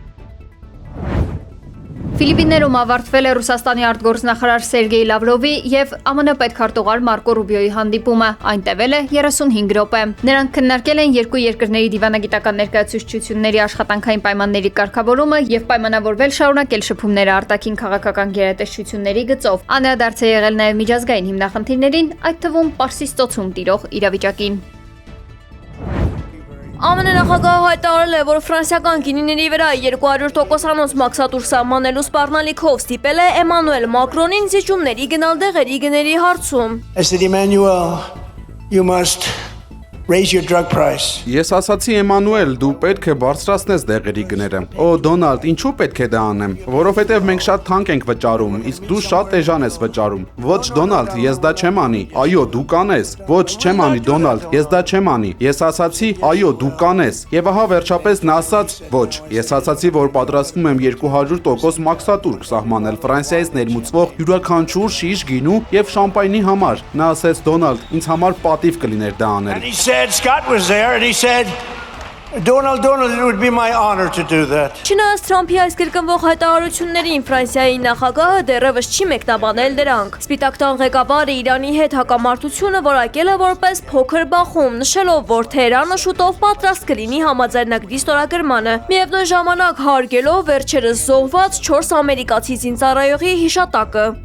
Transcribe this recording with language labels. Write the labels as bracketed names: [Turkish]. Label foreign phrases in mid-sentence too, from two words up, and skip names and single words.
[Armenian] Ֆիլիպիններում ավարտվել է Ռուսաստանի արտգործնախարար Սերգեյ Լավրովի եւ ԱՄՆ պետքարտուղար Մարկո Ռուբիոյի հանդիպումը։ Այն տևել է 35 րոպե։ Նրանք քննարկել են երկու երկրների դիվանագիտական ներկայացուցչությունների աշխատանքային պայմանների կարգավորումը եւ պայմանավորվել շարունակել շփումները արտաքին քաղաքական գերատեսչությունների գծով։ Անդրադարձ է եղել նաեւ միջազգային հիմնախնդիրներին, այդ թվում Պարսից ծոցում տիրող իրավիճակին։ ԱՄՆ նախագահը հայտարարել է, որ ֆրանսիական գինիների վրա 200%-անոց մաքսատուր սահմանելու սպառնալիքով ստիպել է Էմանուել Մակրոնին զիջումների գնալ դեղերի գների հարցում։ [English] I said, Emmanuel, you must raise your drug price. [Armenian] Ես ասացի Էմանուել, դու պետք է բարձրացնես դեղերի գները։ Օ Դոնալդ, ինչու պետք է դա անեմ։ Որովհետև մենք շատ թանկ ենք վճարում, իսկ դու շատ էժան ես վճարում։ Ոչ Դոնալդ, ես դա չեմ անի։ Այո, դու կանես։ Ոչ, չեմ անի Դոնալդ, ես դա չեմ անի։ Ես ասացի, այո, դու կանես։ Եվ ահա վերջապես նա ասաց, ոչ, ես ասացի, որ պատրաստվում եմ 200% մաքսատուր սահմանել Ֆրանսիայից ներմուծվող յուրաքանչյուր շիշ գինու եւ շամպայնի համար։ Նա ասեց Դոնալդ, ինձ համար պատիվ կլիներ դա անել։ [English] Scott was there and he said, Donald, it would be my honor to do that. [Armenian] Չնայած Թրամփի այս կրկնվող հայտարարություններին Ֆրանսիայի նախագահը դեռևս չի մեկնաբանել դրանք։ Սպիտակ տան ղեկավարը Իրանի հետ հակամարտությունը որակել է որպես փոքր բախում, նշելով, որ Թեհրանը շուտով պատրաստ կլինի համաձայնագրի ստորագրմանը։ Միևնույն ժամանակ հարգելով վերջերս զոհված 4 ամերիկացի զինծառայողի հիշատակը։